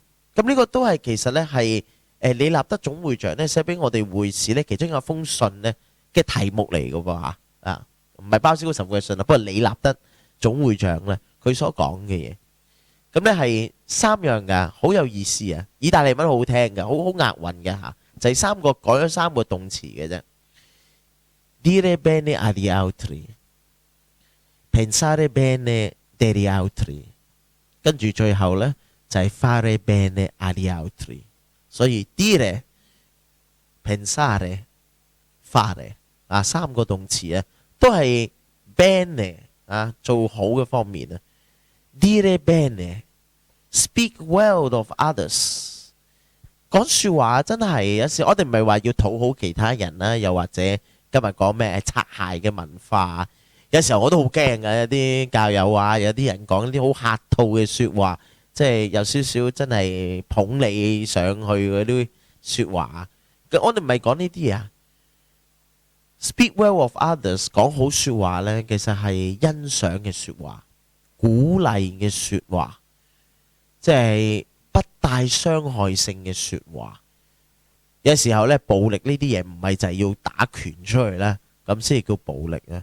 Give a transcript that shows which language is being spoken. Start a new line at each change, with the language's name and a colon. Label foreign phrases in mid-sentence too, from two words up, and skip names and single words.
Cantonese: 咁呢個都係其實呢係李立德總會長呢寫俾我哋會士呢其中有封信呢嘅題目嚟嘅噃嚇啊，唔係鮑思高神父嘅信啊，不過李立德總會長呢佢所講嘅嘢。咁呢係3樣㗎，好有意思啊！意大利文好好聽㗎，好押韻嘅嚇，就係改咗3個動詞嘅啫。
Italian: Dire bene agli altri, pensare bene degli altri，
Cantonese: 跟住最後呢就係
Italian: fare bene agli altri。
Cantonese: 所以
Italian: dire、pensare、fare
Cantonese: 啊3個動詞啊，都係 bene 啊做好嘅方面啊。
Italian: Dire bene,
English: speak well of others。
Cantonese: 講説話真係有時我哋唔係話要討好其他人啦，又或者今日講咩擦鞋嘅文化，有時候我都好驚嘅，有啲教友啊，有啲人講啲好客套嘅説話，即係有少少真係捧你上去嗰啲説話。我哋唔係講呢啲啊。
English: Speak well of others，
Cantonese: 講好説話呢，其實係欣賞嘅説話，鼓勵嘅説話，即係不帶傷害性嘅説話。有時候呢，暴力呢啲嘢唔係就係要打拳出去呢，咁先叫暴力呢。